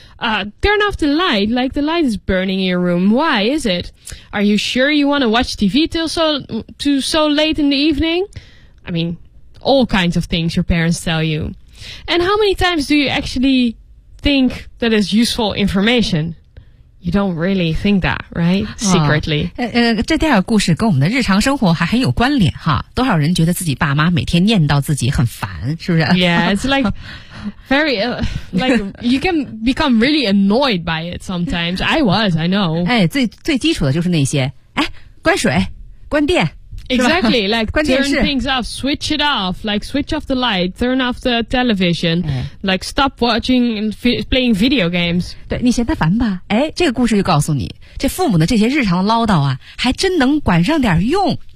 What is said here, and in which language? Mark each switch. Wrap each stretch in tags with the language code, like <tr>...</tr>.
<en>Turn off the light, like the light is burning in your room. Why is it? Are you sure you want to watch TV till so late in the evening? I mean, all kinds of things your parents tell you. And how many times do you actually think that is useful information? You don't really think that, right? Secretly.、</en> <zh>这第二个故事跟我们的日常生活还很有关联哈。多少人觉得自己爸妈每天念叨自己很烦，是不是？</zh> <en>Yeah, it's like... Very, like, you can become really annoyed by it sometimes. I was, I know.</en> <zh>哎，最基础的就是那些，哎，关水，关电。</zh> <en>Exactly, like, turn things off, switch it off, like, switch off the light, turn off the television,、哎、like, stop watching and playing video games.</en> <zh>对，你嫌他烦吧？哎，这个故事就告诉你，这父母的这些日常唠叨啊，还真能管上点用。</zh>